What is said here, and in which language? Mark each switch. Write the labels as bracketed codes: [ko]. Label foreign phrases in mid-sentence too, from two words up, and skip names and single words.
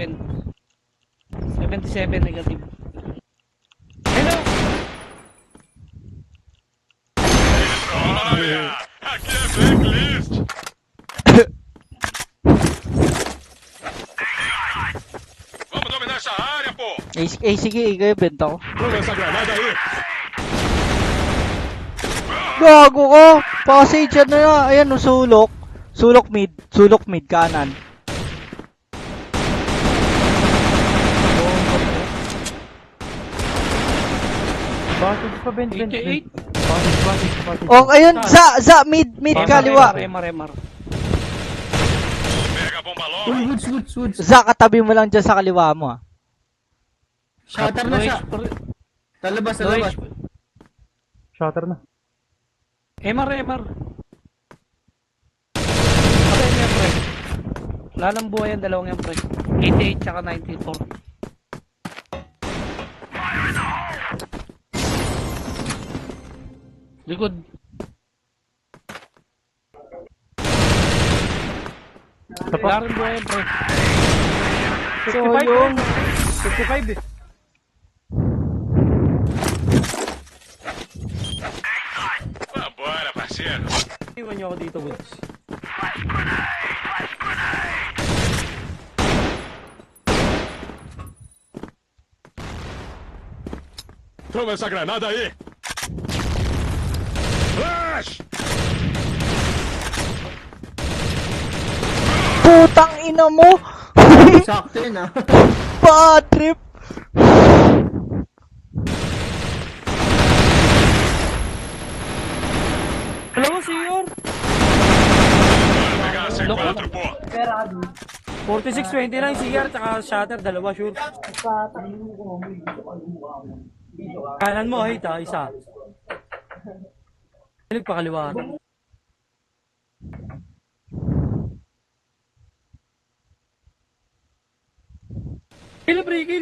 [en] 77 negative. Hello. [pt] Olha, aqui é blacklist. Vamos dominar essa área, pô. [tl] Sige, ikaw yung benta ko. [pt] Toma essa granada aí. [tl] Gago ko! Passage yan na yan. Ayan, sulok. Sulok mid, kanan. Passage pa, Bent. 88. Passage. Oh, ayun, mid, kaliwa. MR. [pt] Pega a bomba logo. [tl] Woods. Katabi mo lang dyan sa kaliwa mo, ah. Shutter na siya. Talabas. Shutter na. MR. Patay mo yung pre. Wala nang buhay yan, dalawang yung pre. 88 tsaka 94. Likod. Wala rin buhay yan, pre. 55 eh. [pt] Vambora, parceiro. [tl] Iwan niyo ako dito, Woods. [pt] Toma essa granada aí. [tl] Flash! Putang ina mo! Sakto yun ah. Bad trip! Alam mo, Siyor? [pt] Pegar a C4, pô. [tl] 46-29 CR tsaka shatter, dalawa sure. Kanan mo, hit ha, isa. Nagpakaliwa. Kill, pre, kill.